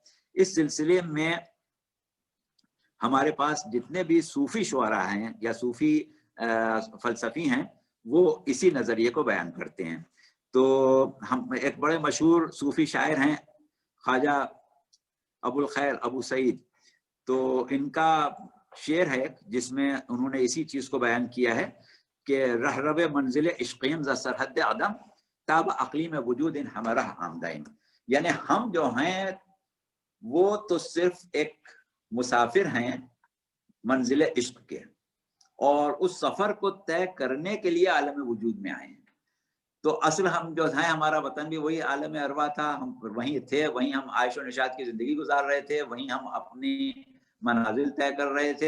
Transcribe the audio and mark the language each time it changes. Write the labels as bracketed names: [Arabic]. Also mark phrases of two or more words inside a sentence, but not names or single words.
[Urdu] اس سلسلے میں ہمارے پاس جتنے بھی صوفی شعراء ہیں یا صوفی فلسفی ہیں وہ اسی نظریے کو بیان کرتے ہیں. تو ہم ایک بڑے مشہور صوفی شاعر ہیں خواجہ ابو الخیر ابو سعید، تو ان کا شعر ہے جس میں انہوں نے اسی چیز کو بیان کیا ہے کہ [Persian] رہرب منزل عشقیم ز سرحد عدم تاب اقلیم وجود ہمارا آمدین. [Urdu] یعنی ہم جو ہیں وہ تو صرف ایک مسافر ہیں منزل عشق کے، اور اس سفر کو طے کرنے کے لیے عالم وجود میں آئے ہیں. تو اصل ہم جو ہیں، ہمارا وطن بھی وہی عالم ارواح تھا، ہم وہیں تھے، وہیں ہم عائش و نشاط کی زندگی گزار رہے تھے، وہیں ہم اپنی منازل طے کر رہے تھے.